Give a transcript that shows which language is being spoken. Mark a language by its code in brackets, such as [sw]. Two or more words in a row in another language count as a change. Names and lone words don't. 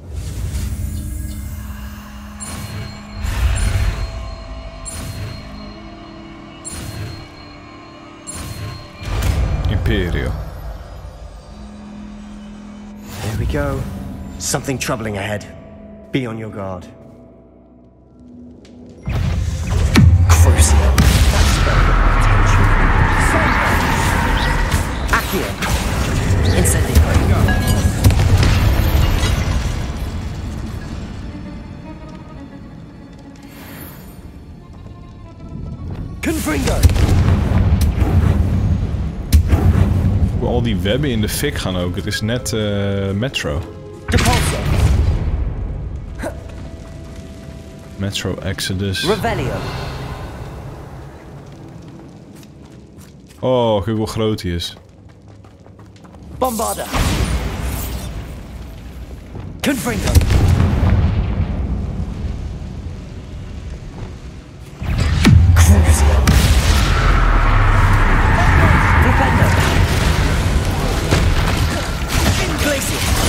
[en] Imperio. There we go. Something troubling ahead. Be on your guard. Crucio. Accio. Incendio. Confringo. [nl] Al die webben in de fik gaan ook. Het is net Metro. Depulso. Metro Exodus. Revelio. Oh, kijk hoe groot hij is. Bombarda. Confringo. Crucio. Flipendo. Glacier.